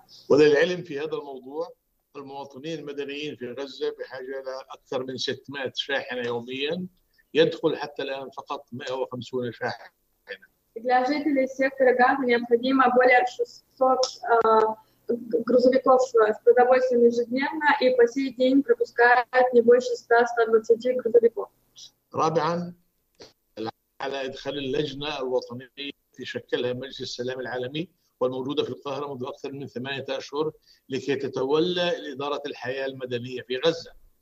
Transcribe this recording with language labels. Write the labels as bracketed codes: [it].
[ar] وللعلم في هذا الموضوع المواطنين المدنيين في غزة بحاجة إلى أكثر من 600 شاحنة يوميا يدخل حتى الآن فقط 150 شاحنة. [ru] Для жителей сектора Газа необходимо более 600 грузовиков с продовольствием ежедневно и по сей день пропускают не больше 100-120 грузовиков. [ar] رابعا على إدخال اللجنة الوطنية في شكلها مجلس السلام العالمي والموجودة في القاهرة منذ أكثر من 8 أشهر لكي تتولى الإدارة الحياة المدنية في غزة.